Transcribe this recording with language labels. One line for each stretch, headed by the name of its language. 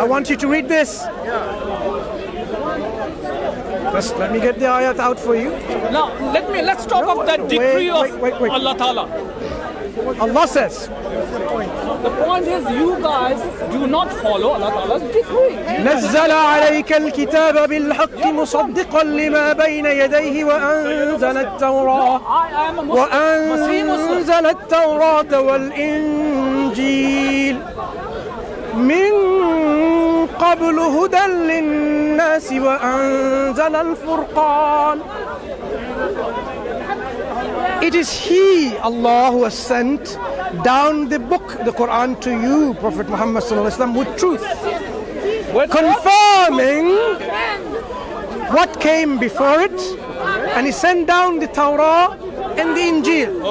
English: I want you to read this. Just let me get the ayat out for you. Now let's talk of that decree of wait. Allah Ta'ala. Allah says, The point is, you guys do not follow Allah Ta'ala's decree.
Arabic: نزل عليك الكتاب بالحق مصدقا لما بين يديه وأنزل التوراة
English: I am a Muslim.
Arabic: وأنزل التوراة والإنجيل من قبل هدى للناس وأنزل الفرقان.
English: It is He, Allah, who has sent down the book, the Quran, to you, Prophet Muhammad sallallahu alaihi wasallam, with truth, confirming what came before it, and He sent down the Torah and the Injil.